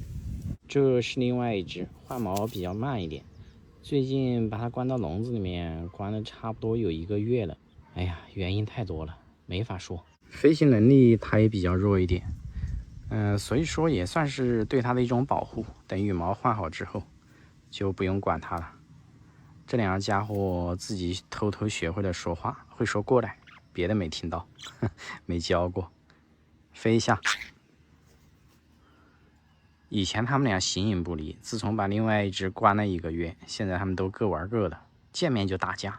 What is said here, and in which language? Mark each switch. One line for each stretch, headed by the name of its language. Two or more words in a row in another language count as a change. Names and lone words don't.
Chinese: 這是另外一只，換毛比較慢一點，最近把它關到籠子裡面，關了差不多有1個月了。哎呀，原因太多了，沒法說。飞行能力它也比較弱一點，所以說也算是对它的一種保護。等羽毛換好之後，就不用管它了。這2 個家伙自己偷偷學會了說話，會說過來，別的沒聽到，沒教過。飛一下。以前他們倆形影不離，自從把另外一只關了1個月，現在他們都各玩各的，見面就打架。